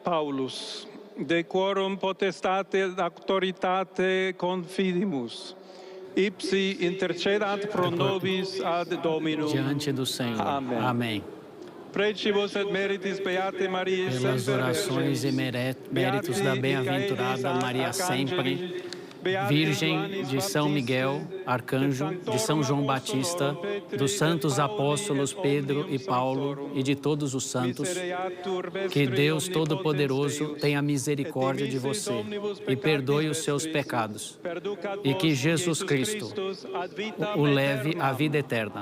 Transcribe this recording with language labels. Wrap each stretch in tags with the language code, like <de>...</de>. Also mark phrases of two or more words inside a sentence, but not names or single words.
<la>Paulus, de quorum potestate et auctoritate confidimus, ipsi intercedat pro nobis ad Dominum.</la> <pt>Diante do Senhor. Amém. Amém.</pt> <la>Precibus et meritis Beate Maria,</la> <pt>pelas orações e méritos da bem-aventurada Maria sempre, Virgem de São Miguel, Arcanjo, de São João Batista, dos santos apóstolos Pedro e Paulo e de todos os santos, que Deus Todo-Poderoso tenha misericórdia de você e perdoe os seus pecados, e que Jesus Cristo o leve à vida eterna.</pt>